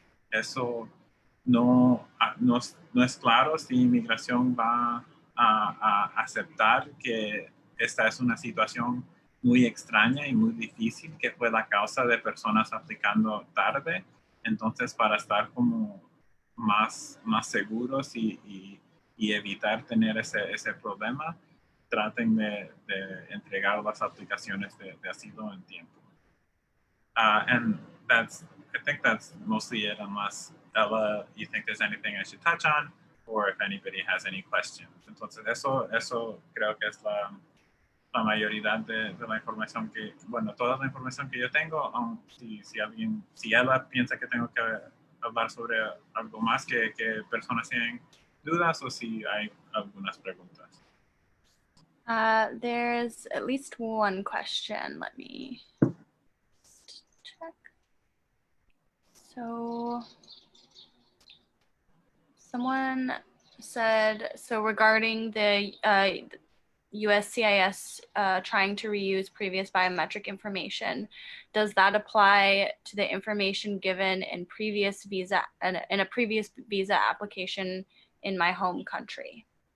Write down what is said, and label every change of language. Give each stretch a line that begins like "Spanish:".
Spanish: Eso no es claro si inmigración va a aceptar que esta es una situación muy extraña y muy difícil que fue la causa de personas aplicando tarde. Entonces, para estar como más seguros y evitar tener ese problema, traten de entregar las aplicaciones de asilo en tiempo.
English: And I think that's mostly it, unless Ella, you think there's anything I should touch on, or if anybody has any questions.
Spanish: Entonces, eso creo que es la mayoría de la información bueno, toda la información que yo tengo. Si Ella piensa que tengo que hablar sobre algo más que personas tienen dudas, o si hay algunas preguntas.
English: There's at least one question. Let me check. So someone said, so regarding the USCIS trying to reuse previous biometric information, does that apply to the information given in a previous visa application in my home country?